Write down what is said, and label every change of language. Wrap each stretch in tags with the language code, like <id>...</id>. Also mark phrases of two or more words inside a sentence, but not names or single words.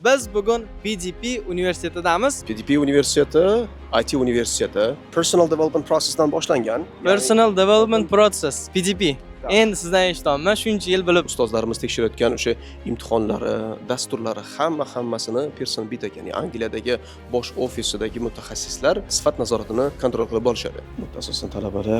<uz>Biz bugun PGP universitetidamiz. PGP universiteti, IT universiteti,</uz> <en>personal development process'dan boshlangan. Personal Development Process,</en> <uz>PGP. Endi sizdan eshitdim. Shuncha yil bilib Ustozlarimiz tekshirayotgan o'sha imtihonlari, dasturlari hammasini Pearson Bitek, ya'ni Angliyadagi bosh ofisidagi mutaxassislar sifat nazoratini kontrol qilib borishadi. Asosan talabalar</uz>